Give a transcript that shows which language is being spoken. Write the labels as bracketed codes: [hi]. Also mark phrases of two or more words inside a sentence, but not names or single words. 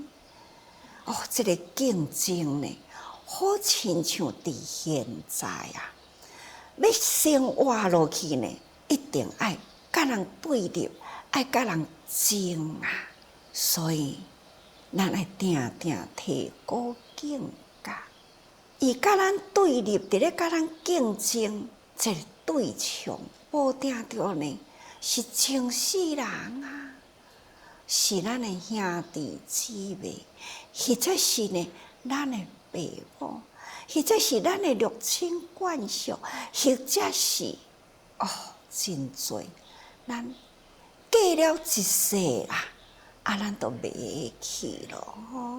[nan] 哦，这个竞争呢，好亲像伫现在啊，要生活落去呢，一定爱甲人对立，爱甲人争啊，所以咱爱定定提高境界。伊甲咱对立，伫咧甲咱竞争，这个对象无定着呢，是前世人啊，是咱的兄弟姊妹，或者是呢咱的爸母，或者是咱的六亲眷属，或者是真多，咱过了一世啊，咱都袂去咯。